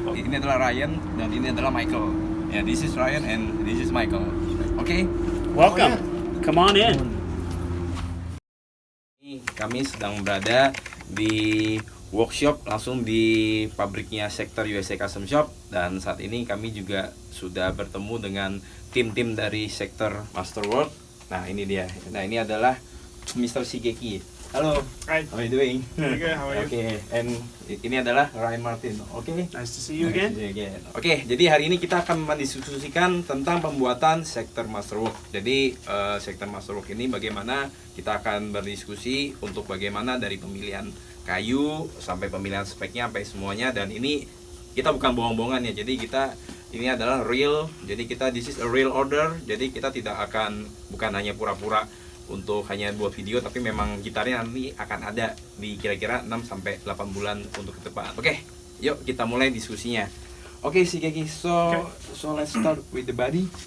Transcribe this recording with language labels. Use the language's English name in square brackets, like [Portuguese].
[Indonesian] Ini adalah Ryan dan ini adalah Michael. [English] Ya, this is Ryan and this is Michael. [Indonesian] Oke. [English] Welcome. Come on in. [Indonesian] Kami sedang berada di workshop langsung di pabriknya Schecter USA Custom Shop, dan saat ini kami juga sudah bertemu dengan tim-tim dari Schecter MASTERWORKS. Nah, ini dia. Nah, ini adalah Mr. Shigeki. Halo. [English] Hi. How are you doing? Very good. How are you? Okay, and [Indonesian] ini adalah Ryan Martin. Oke. [English] Nice to see you again. [Indonesian] Oke, jadi hari ini kita akan mendiskusikan tentang pembuatan Schecter MASTERWORKS. Jadi Schecter MASTERWORKS ini bagaimana kita akan berdiskusi untuk bagaimana dari pemilihan kayu sampai pemilihan speknya sampai semuanya, dan ini kita bukan bohong-bohongan ya. Jadi kita ini adalah real. Jadi kita [English] this is a real order. [Indonesian] Jadi kita tidak akan bukan hanya pura-pura untuk hanya buat video, tapi memang gitarnya nanti akan ada di kira-kira 6 sampai 8 bulan untuk ke depan. Oke, yuk kita mulai diskusinya. [English] Oke, Shigeki, so let's start with the body.